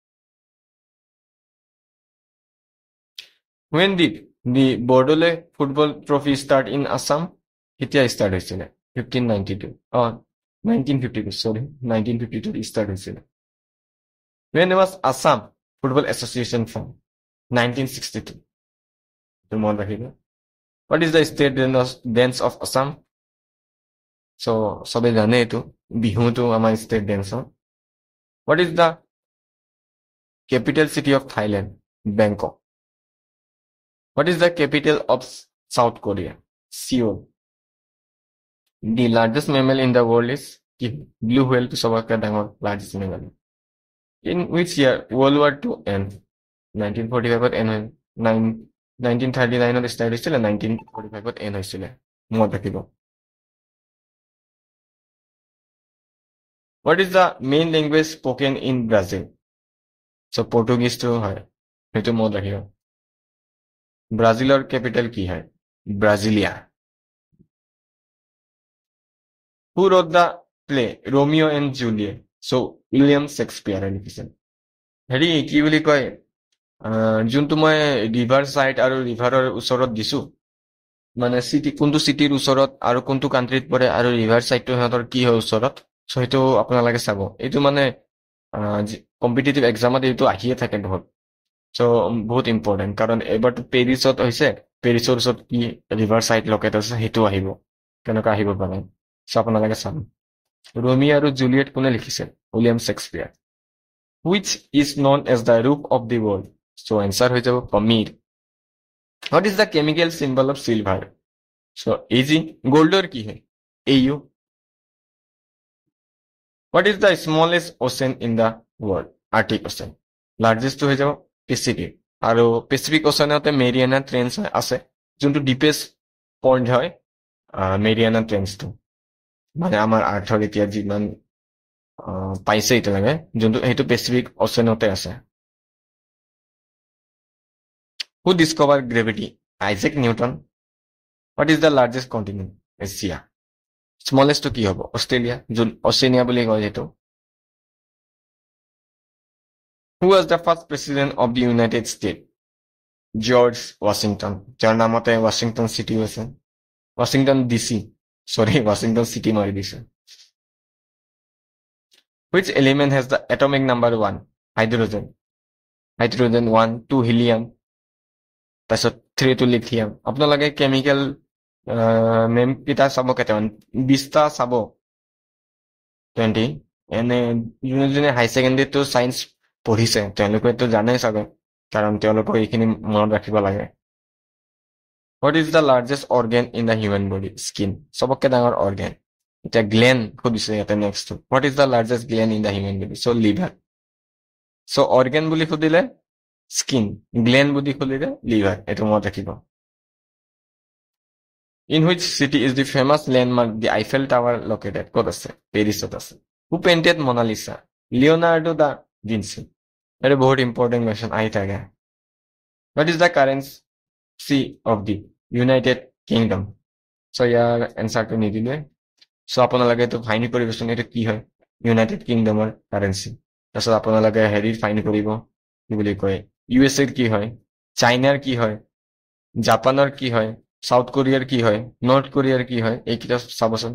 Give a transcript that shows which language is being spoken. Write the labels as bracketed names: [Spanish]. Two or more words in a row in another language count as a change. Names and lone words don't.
[English] when did the Bordole football trophy start in Assam [Assamese] কেতিয়া start হৈছিলে 1592 1952 sorry 1952 start হৈছিলে [English] when was Assam Football Association formed 1962 [Assamese] to মনত ৰাখিব [English] what is the state dance of Assam so [Assamese] সবে জানে এইটো বিহুটো আমাৰ [English] state dance what is the capital city of Thailand Bangkok what is the capital of South Korea Seoul the largest mammal in the world is blue whale [Assamese] to সবকে ডাঙৰ [English] largest mammal in which year World War II end 1945 end [Assamese] 1939 start হৈছিল 1945 end হৈছিল মনত ৰাখিব [English] what is the main language spoken in Brazil so Portuguese [Assamese] to হয় সেইটো মনত ৰাখিব ব্ৰাজিলৰ ক্যাপিটাল কি হয় Brasilia [English] who wrote the play Romeo and Juliet so William Shakespeare [Assamese] লিখিছিল হেৰি কি বুলি কয় যোনটো মই ৰিভাৰ সাইড আৰু ৰিভাৰৰ ওচৰত দিছো মানে সিটি কোনটো সিটিৰ ওচৰত আৰু কোনটো কান্ট্ৰিত পৰে আৰু ৰিভাৰ সাইডটো হেতৰ কি হয় ওচৰত সো হেতু আপোনালোকে চাব এইটো মানে কম্পিটিটিভ এক্সামত এইটো আহিয়ে থাকে বহুত সো বহুত ইম্পৰ্টেন্ট কাৰণ এবাৰটো পেৰিছত হৈছে পেৰিছৰ ওচৰত কি ৰিভাৰ সাইড লোকেট আছে হেতু আহিব কেনেকা আহিব পাৰে সো আপোনালোকে চাব Romeo আৰু Juliet কোনে লিখিছিল William Shakespeare [English] which is known as the roof of the world [Assamese] so answer হৈ যাব Pamir [English] what is the chemical symbol of silver so easy [Assamese] goldৰ কি হয় Au [English] what is the smallest ocean in the world Arctic Ocean [Assamese] largest হৈ যাব Pacific আৰু Pacific Oceanতে Mariana Trench আছে যোনটো [English] deepest point [Assamese] হয় Mariana Trench টো মানে আমাৰ আৰ্থৰ এতিয়া যিমান পাইছে এটা লাগে যোনটো হেতু Pacific Oceanতে আছে [English] who discovered gravity Isaac Newton what is the largest continent Asia smallest [Assamese] to কি হ'ব Australia যোন Oceania বুলি কয় যেটো [English] who was the first president of the United States George Washington [Assamese] যাৰ নামতে Washington City আছে Washington DC sorry Washington City মাৰি দিছে [English] which element has the atomic number 1 hydrogen 1 2 helium [Assamese] তাৰপিছত 3 to lithium আপোনালোকে [English] chemical name [Assamese] কিটা চাব কেটামান 20 টা চাব 20 এনে যোনে হাই সেকেন্ডাৰী তো সায়েন্স পঢ়িছে তেওঁলোকে তো জানে চাগে কাৰণ তেওঁলোকক এইখিনি মনত ৰাখিব লাগে [English] what is the largest organ in the human body skin [Assamese] সবকে ডাঙৰ organ এটা গ্ল্যান্ড খুদিছে এটা নেক্সট [English] what is the largest gland in the human body so liver [Assamese] so organ বুলি খুদিলে skin gland বুলি খুদিলে liver এটো মনত ৰাখিব [English] in which city is the famous landmark the Eiffel Tower located [Assamese] ক'ত আছে পেৰিছত আছে [English] who painted Mona Lisa Leonardo da Vinci [Assamese] এটা বহুত important question আহি থাকে [English] what is the currency of the United কিংডম। [Assamese] চ' ইয়াৰ এনচাৰটো নিদিলে। চ' আপোনালোকে এইটো ফাইন কৰিবচোন, এইটো কি হয়? ইউনাইটেড কিংডমৰ কাৰেঞ্চি। তাৰপিছত আপোনালোকে হেৰিৰ ফাইন কৰিব, কি বুলি কয়, USA কি হয়, চাইনাৰ কি হয়, জাপানৰ কি হয়, সাউথ কোৰিয়াৰ কি হয়, নৰ্থ কোৰিয়াৰ কি হয়, এইকেইটা চাবচোন।